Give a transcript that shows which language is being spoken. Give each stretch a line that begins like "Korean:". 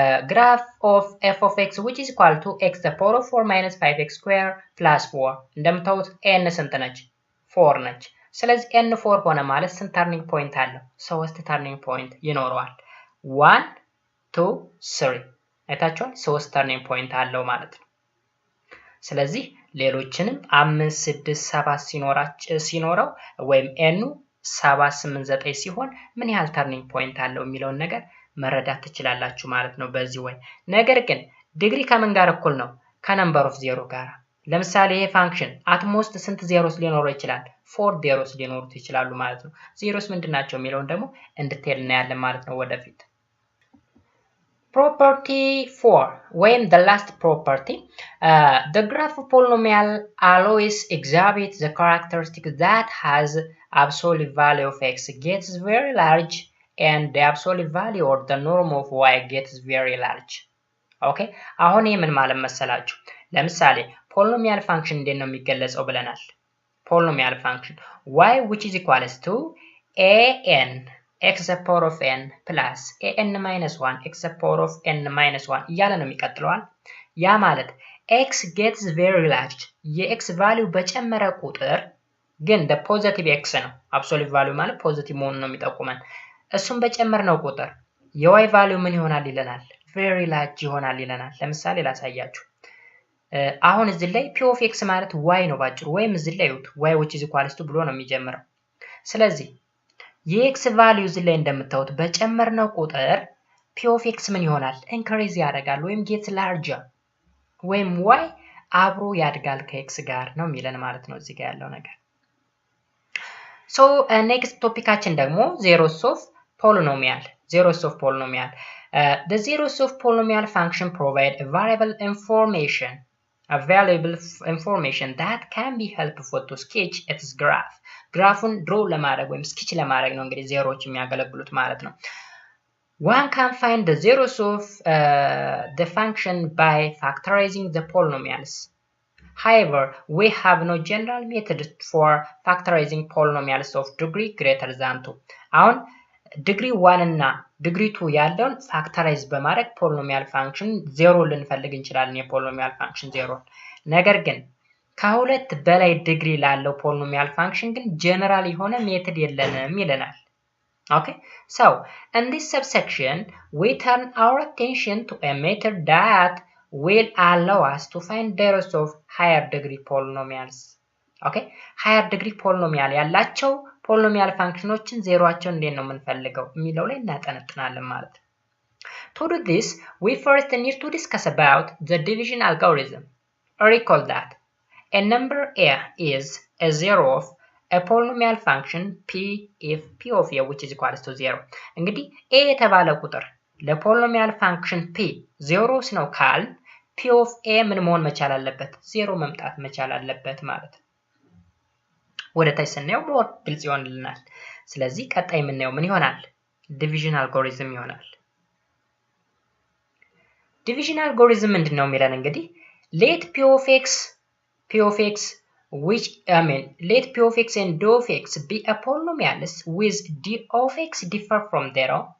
English: graph of f of x which is equal to x to the power of 4 minus 5x² plus 4
Amharic: እንደምታዩት n ስንት ነች 4 ነች ስለዚህ n4 ሆነ ማለት ስንት turning point አለው 3 turning point ይኖረዋል 1 2 3 አይታችኋል 3 turning point አለው ማለት ነው ስለዚህ ሌሎችንም 5 6 7 ሲኖረው ወይም n 7 8 9 ሲሆን ምን ያህል turning point አለው የሚለውን ነገር መረዳት ትችላላችሁ ማለት ነው በዚህ ወይ። ነገር ግን ዲግሪ ከምን ጋር እኩል ነው? ከነምበር ኦፍ ዜሮ ጋር። ለምሳሌ ይሄ ፋንክሽን አትሞስት ስንት ዜሮስ ሊኖረው ይችላል? 4 ዜሮስ ሊኖሩት ይችላሉ ማለት ነው። ዜሮስ ምንድናቸው የሚለውን ደግሞ እንድትሄድ እናያለን ማለት ነው ወደፊት።
English: Property 4 when the last property the graph of polynomial always exhibits the characteristic that has absolute value of x gets very large and the absolute value or the norm of y gets very large.
Amharic: Okay, አሁን ይሄ ምን ማለት መሰላችሁ? ለምሳሌ ፖሊኖሚያል ፋንክሽን እንዴት ነው የሚገለጸው ብለናል። ፖሊኖሚያል ፋንክሽን
English: y which is equals to an x the power of n plus an minus 1
Amharic: x the power of n minus 1 እያለ ነው የሚቀጥለዋል። ያ ማለት
English: x gets very large
Amharic: የx ቫልዩ በጨመረ ቁጥር ግን the positive x ነው absolute value ማለት ፖዚቲቭ መሆኑን ነው የሚጠቁመን። እሱም በጨመርነው ቁጥር የy ቫልዩ ምን ይሆናል ይለናል? very large ይሆናል ይለናል። ለምሳሌ ላሳያችሁ። አሁን እዚህ ላይ p of x ማለት y ነው ባጭሩ፣ ወይም እዚህ ላይ
English: y which is equals to
Amharic: ብሎ ነው የሚጀምረው። ስለዚህ የኤክስ ቫልዩ እዚህ ላይ እንደምታዩት በጨመርነው ቁጥር p of x ምን ይሆናል? ኢንክሪዝ ያደርጋል ወይም ጌት ላርጀር ወይም y አብሮ ያድጋል ከኤክስ ጋር ነው የሚለን ማለት ነው እዚህ ጋር ያለው ነገር። ሶ ኔክስት ቶፒካችን ደግሞ
English: zeros of polynomial. Zeros of polynomial. The zeros of polynomial function provide a variable information, a valuable information that can be helpful to sketch its graph.
Amharic: ግራፉን ድሮ ለማድረግ ወይም ስኬች ለማድረግ ነው እንግዲህ ዜሮዎች የሚያገለግሉት ማለት ነው።
English: One can find the zeros of the function by factorizing the polynomials. However, we have no general method for factorizing polynomials of degree greater than 2.
Amharic: አሁን ዲግሪ 1 እና ዲግሪ 2 ያለውን ፋክተራይዝ በማድረግ ፖሊኖሚያል ፋንክሽን ዜሮ ልንፈልግ እንችላለን የፖሊኖሚያል ፋንክሽን ዜሮ። ነገር ግን ከሁለት በላይ ዲግሪ ላለው ፖሊኖሚያል ፋንክሽን ግን ጀነራል የሆነ ሜተድ የለንም ይለናል።
English: Okay, so in this subsection we turn our attention to a method that will allow us to find zeros of higher degree polynomials. Okay, higher degree polynomial
Amharic: ያላቸው ፖሊኖሚያል ፋንክሽኖችን ዜሮአቸውን እንዴት ነው የምንፈልገው የሚለው ላይ እናጠነጥናለን ማለት ነው።
English: To do this, we first need to discuss about the division algorithm. Recall that a number a is a zero of a polynomial function p if p of a which is equals to 0.
Amharic: እንግዲህ a የተባለ ቁጥር ለፖሊኖሚያል ፋንክሽን p ዜሮስ ነው ካል p of a ምን መሆን መቻል አለበት? ዜሮ መምጣት መቻል አለበት ማለት ነው። ወደ ታች ስናየው ሞር ግልጽ ይሆንልናል። ስለዚህ ቀጣይ የምናየው ምን ይሆናል? ዲቪዥን አልጎሪዝም ይሆናል። ዲቪዥን አልጎሪዝም ምንድነው የሚለን እንግዲህ
English: let p of x which let p of x and d of x be a polynomials with d of x differ from 0